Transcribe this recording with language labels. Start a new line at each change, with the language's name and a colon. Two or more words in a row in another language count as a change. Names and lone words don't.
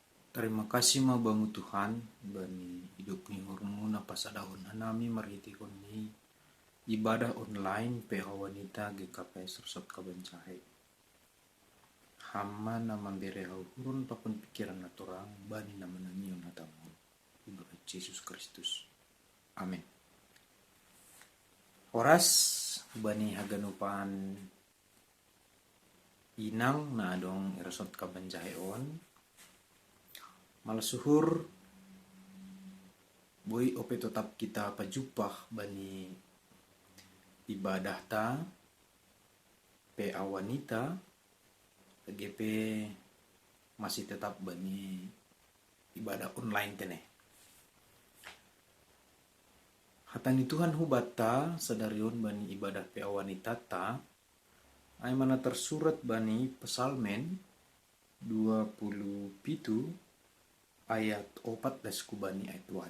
Indonesian: Terima kasih
Batak Simalungun: ma bangu Tuhan bani hidup ni hurmu na pasadahon hanami maritikon ni ibadah online PH wanita GKPS Resort Kabanjahe. Hama na mambere hurun papun pikiran naturang bani na mananion hatamu. Ibadah Yesus Kristus. Amin. Oras bani haganupan inang na adong Resort Kabanjahe on. Malasuhur boy ope tetap kita pajupah bani ibadah ta PA wanita GP
Indonesian: masih tetap
Batak Simalungun: bani ibadah online tene. Hatani Tuhan hubata sadarion bani ibadah PA wanita ta ay mana tersurat bani Pesalmen 27 ayat 14 kubani ayat 8.